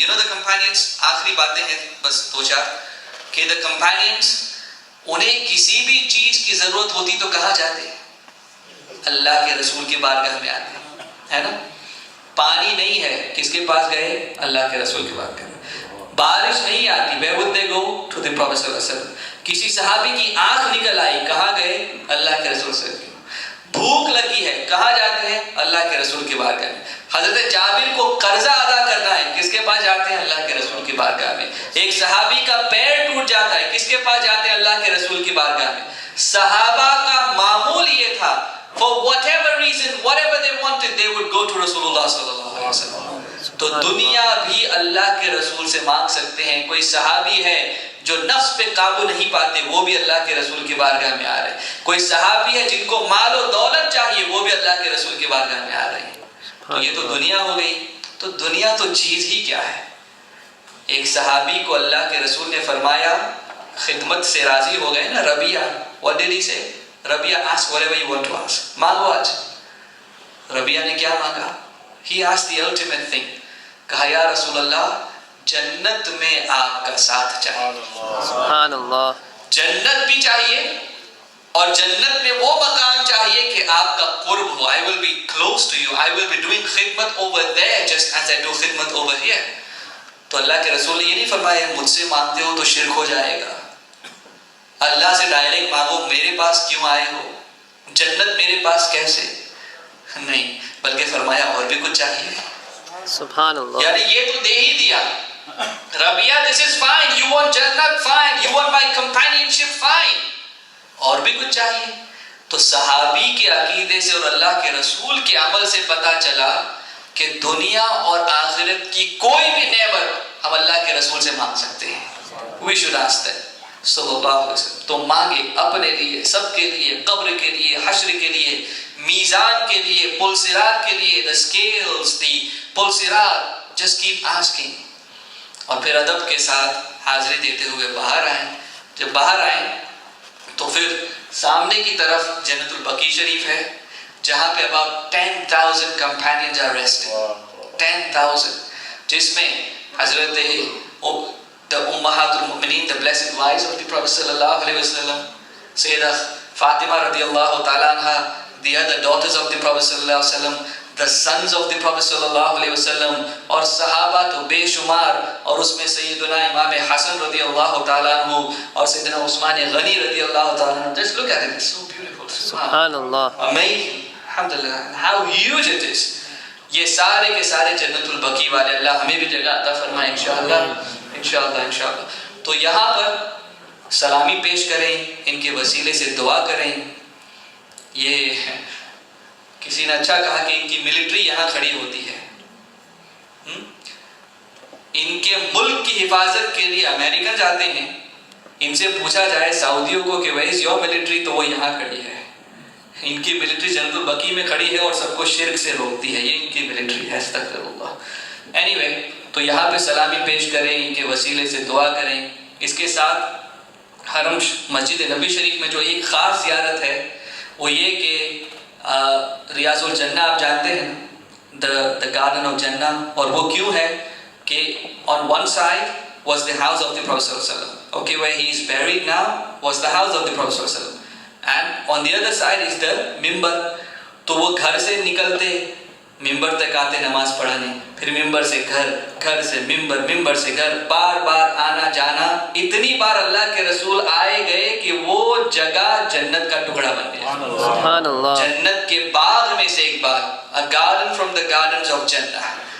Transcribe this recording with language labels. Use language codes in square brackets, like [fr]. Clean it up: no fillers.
[en] You know the companions، [ur] آخری باتیں ہیں بس 2-4 کہ [en] the companions [ur] انہیں کسی بھی چیز کی ضرورت ہوتی تو کہاں جاتے؟ اللہ کے رسول کی بارگاہ میں آتے ہے نا. پانی نہیں ہے، کس کے پاس گئے؟ اللہ کے رسول کے پاس گئے. بارش نہیں آتی، [en] where would they go? To the Prophet [ur] صلی اللہ علیہ وسلم. کسی صحابی کی آنکھ نکل آئی، کہاں گئے؟ اللہ کے رسول سے. بھوک لگی ہے، کہاں جاتے ہیں؟ اللہ کے رسول کی بارگاہ میں. حضرت جابر کو قرضہ ادا کرنا ہے، کس کے پاس جاتے ہیں؟ اللہ کے رسول کی بارگاہ میں. ایک صحابی کا پیر ٹوٹ جاتا ہے، کس کے پاس جاتے ہیں؟ اللہ کے رسول کی بارگاہ میں. صحابہ کا معمول یہ تھا، [en] for whatever reason, whatever they wanted, they would go to Rasulullah صلی اللہ علیہ وسلم. [ur] تو دنیا بھی اللہ کے رسول سے مانگ سکتے ہیں. کوئی صحابی ہے جو نفس پہ قابو نہیں پاتے، وہ بھی اللہ کے رسول کی بارگاہ میں آ رہے ہیں. کوئی صحابی ہے جن کو مال و دولت چاہیے، وہ بھی اللہ کے رسول کی بارگاہ میں آ رہے ہیں. تو یہ تو دنیا ہو گئی. تو دنیا تو چیز ہی کیا ہے؟ ایک صحابی کو اللہ کے رسول نے فرمایا، خدمت سے راضی ہو گئے نا. [en] ربیہ، what did he say? ربیہ ask whatever you want to ask. [ur] مانگو آج. ربیہ نے کیا مانگا؟ [en] He asked the ultimate thing. [ur] کہا یا رسول اللہ، جنت میں آپ کا ساتھ چاہیے. [ar] سبحان اللہ. [ur] جنت بھی چاہیے اور جنت میں وہ مقام چاہیے کہ آپ کا قرب ہو. [en] I will be close to you. I will be doing خدمت over there just as I do خدمت over here. [ur] تو اللہ کے رسول نے یہ نہیں فرمایا مجھ سے مانگتے ہو تو شرک ہو جائے گا، اللہ سے ڈائریکٹ مانگو، میرے پاس کیوں آئے ہو، جنت میرے پاس کیسے؟ نہیں، بلکہ فرمایا اور بھی کچھ چاہیے. [ar] سبحان اللہ. [ur] یعنی یہ تو دے ہی دیا. [en] ربیہ this is fine, you want جنت fine, you want my companionship fine. [ur] اور بھی کچھ چاہیے. تو صحابی کے عقیدے سے اور اللہ کے رسول کے عمل سے پتا چلا کہ دنیا اور آخرت کی کوئی بھی نعمت ہم اللہ کے رسول سے مانگ سکتے ہیں. [en] We should ask them [ur] صلی اللہ علیہ وسلم. تو مانگے اپنے لیے، سب کے لیے، قبر کے لیے، حشر کے لیے، میزان کے لیے، پل صراط کے لیے، [en] the scales, [ur] the پل صراط. [en] just keep asking. [ur] اور پھر ادب کے ساتھ حاضری دیتے ہوئے باہر آئیں. جب باہر آئیں تو پھر سامنے کی طرف جنت البقیع شریف ہے جہاں پہ [en] about 10,000 companions are resting. [ur] 10,000 جس میں حضرت [en] the Ummahat al-Mu'mineen, the blessed wives of the Prophet sallallahu alaihi wasallam, Sayyidah Fatima radiyallahu ta'ala anha, the other daughters of the Prophet sallallahu alaihi wasallam, the sons of the Prophet sallallahu alaihi wasallam, [ur] اور صحابہ تو بے شمار، اور اس میں سیدنا امام حسن رضی اللہ تعالیٰ عنہ [en] اور سیدنا عثمان غنی رضی اللہ تعالیٰ عنہ. Just look at it, it's so beautiful. [ar] سبحان اللہ. [en] Amazing. Alhamdulillah. How huge it is. [ur] یہ سارے کے سارے جنت البقیع والے. اللہ ہمیں بھی جگہ عطا فرمائے انشاءاللہ. انشاءاللہ. تو یہاں پر سلامی پیش کریں، ان کے وسیلے سے دعا کریں. یہ کسی نے اچھا کہا کہ ان کی ملٹری یہاں کھڑی ہوتی ہے. ان کے ملک کی حفاظت کے لیے امریکن جاتے ہیں، ان سے پوچھا جائے سعودیوں کو کہ [en] where is your military, [ur] تو وہ یہاں کھڑی ہے. ان کی ملٹری جنت البقیع میں کھڑی ہے اور سب کو شرک سے روکتی ہے. یہ ان کی ملٹری ہے. استغفر اللہ. اینی تو یہاں پہ سلامی پیش کریں، ان کے وسیلے سے دعا کریں. اس کے ساتھ حرم مسجد نبی شریف میں جو ایک خاص زیارت ہے وہ یہ کہ ریاض الجنہ آپ جانتے ہیں، [en] the garden of Jannah. [ur] اور وہ کیوں ہے کہ [en] on one side was the house of the Prophet sallallahu alaihi wasallam. Okay, where he is buried now was the house of the Prophet sallallahu alaihi wasallam. And on the other side is the mimbar. [ur] تو وہ گھر سے نکلتے ممبر تک آتے نماز پڑھانے، پھر ممبر سے گھر، گھر سے ممبر، ممبر سے گھر، بار بار آنا جانا. اتنی بار اللہ کے رسول آئے گئے کہ وہ جگہ جنت کا ٹکڑا بن گیا. [ar] سبحان اللہ. [ur] جنت کے باغ میں سے ایک باغ، [en] a garden from the gardens of Jannah.